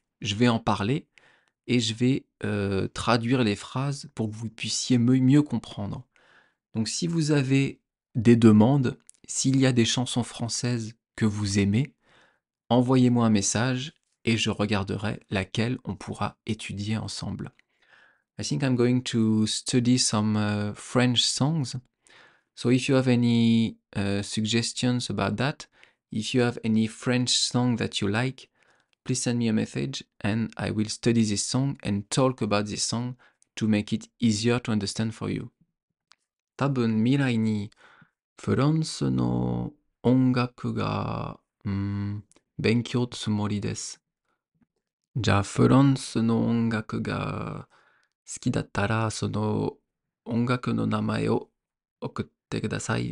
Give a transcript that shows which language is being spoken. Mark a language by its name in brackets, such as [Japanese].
[French] Je vais en parler et je vais traduire les phrases pour que vous puissiez mieux comprendre. Donc si vous avez des demandes. S'il y a des chansons françaises que vous aimez, envoyez-moi un message et je regarderai laquelle on pourra étudier ensemble. [English] I think I'm going to study some French songs. So if you have any suggestions about that, if you have any French song that you like, please send me a message and I will study this song and talk about this song to make it easier to understand for you. [Japanese] 多分未来にフランスの音楽が、勉強つもりです。じゃあフランスの音楽が好きだったら、その音楽の名前を送ってください。